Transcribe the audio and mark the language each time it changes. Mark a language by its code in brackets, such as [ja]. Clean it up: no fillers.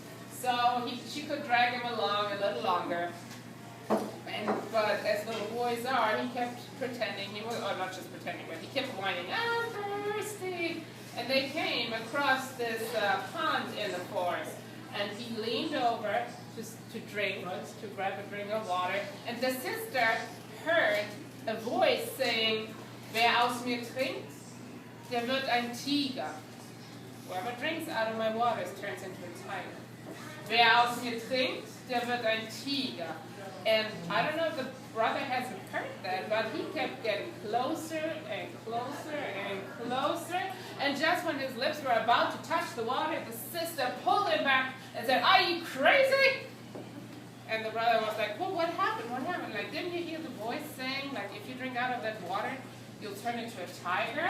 [en] So she could drag him along a little longer. But as little boys are, he kept pretending, or not just pretending, but he kept whining, I'm thirsty. And they came across this pond in the forest. And he leaned over to drink, to grab a drink of water. And the sister heard a voice saying, [de] wer aus mir trinkt, der wird ein Tiger. [en] Whoever drinks out of my waters turns into a tiger. [de] Wer aus mir trinkt, der wird ein Tiger. [en] And I don't know if the brother hasn't heard that, but he kept getting closer and closer and closer. And just when his lips were about to touch the water, the sister pulled him back and said, are you crazy? And the brother was like, well, what happened? What happened? Like, didn't you hear the voice saying, like, if you drink out of that water, you'll turn into a tiger?